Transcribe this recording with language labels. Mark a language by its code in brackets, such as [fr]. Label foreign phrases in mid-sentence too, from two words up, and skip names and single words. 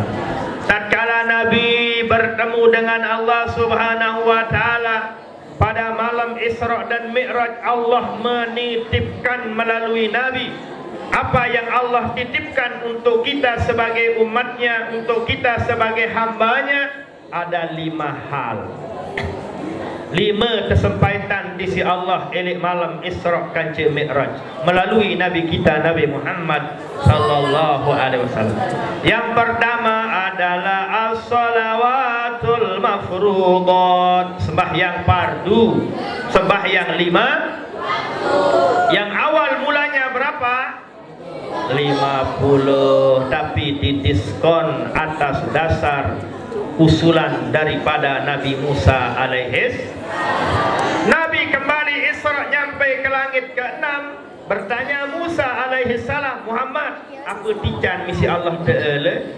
[id] Tatkala Nabi bertemu dengan Allah [ar] سبحانه وتعالى [id] pada malam Isra dan Mi'raj, Allah menitipkan melalui Nabi apa yang Allah titipkan untuk kita sebagai umatnya, untuk kita sebagai hambanya, ada 5 hal. 5 kesempatan di sisi Allah elik malam Isra kanca Mi'raj melalui Nabi kita Nabi Muhammad [ar] صلى الله عليه وسلم. [id] Yang pertama adalah [ar] الصلوات المفروضات, [id] sembahyang fardu, sembahyang 5. Yang awal mulanya berapa? 50, tapi didiskon atas dasar usulan daripada Nabi Musa alaihis. Nabi kembali Isra nyampai ke langit ke-6, bertanya Musa [ar] عليه السلام, [id] Muhammad, apa tijan misi Allah Ta'ala?